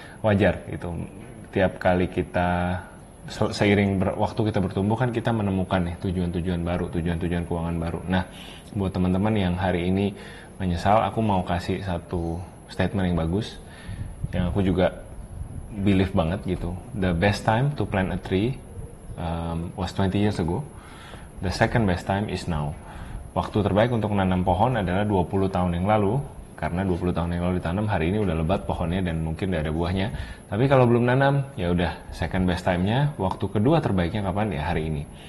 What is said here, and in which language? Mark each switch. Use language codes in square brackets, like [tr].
[id] Wajar gitu, tiap kali kita seiring waktu kita bertumbuh kan kita menemukan nih tujuan-tujuan baru, tujuan-tujuan keuangan baru. Nah, buat teman-teman yang hari ini menyesal, aku mau kasih satu statement yang bagus, yang aku juga believe banget gitu. [en] The best time to plant a tree was 20 years ago. The second best time is now. [id] Waktu terbaik untuk menanam pohon adalah 20 tahun yang lalu, karena 20 tahun yang lalu ditanam, hari ini udah lebat pohonnya dan mungkin udah ada buahnya. Tapi kalau belum nanam, ya udah [en] second best time-nya, [id] waktu kedua terbaiknya kapan? Ya hari ini.